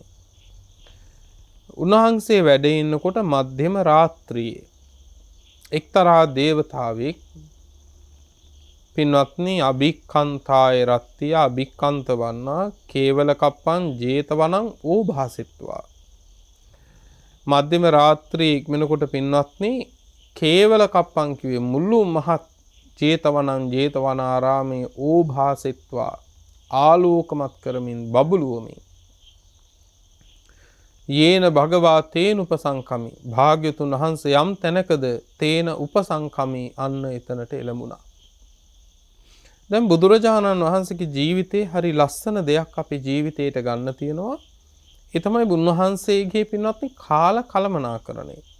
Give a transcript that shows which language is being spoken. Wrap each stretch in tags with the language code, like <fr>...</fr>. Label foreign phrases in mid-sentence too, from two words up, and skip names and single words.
<si>උන්වහන්සේ වැඩ ඉන්නකොට මධ්‍යම රාත්‍රියේ එක්තරා දේවතාවෙක් පින්වත්නි</si> <pi>අභික්ඛන්තාය රත්තිය අභික්ඛන්ත වන්නා කේවල කප්පං ජේතවනං ඕභාසිත්වා.</pi> <si>මධ්‍යම රාත්‍රියේ ඉක්මනකොට පින්වත්නි</si> <pi>කේවල කප්පං</pi> <si>කිව්වේ මුළු මහත් ජේතවනාරාමයේ ඕභාසිත්වා ආලෝකමත් කරමින් බබළුවමින්</si> <pi>යේන භගවා තේන උපසංකමි.</pi> <si>භාග්‍යතුන් වහන්සේ යම් තැනකද</si> <pi>තේන උපසංකමි</pi> <si>අන්න එතනට එළඹුණා. දැන් බුදුරජාණන් වහන්සේගේ ජීවිතේ හරි ලස්සන දෙයක් අපේ ජීවිතේට ගන්න තියෙනවා. ඒ තමයි උන්වහන්සේගේ පින්වත්නි කාල කලමනාකරණය.</si>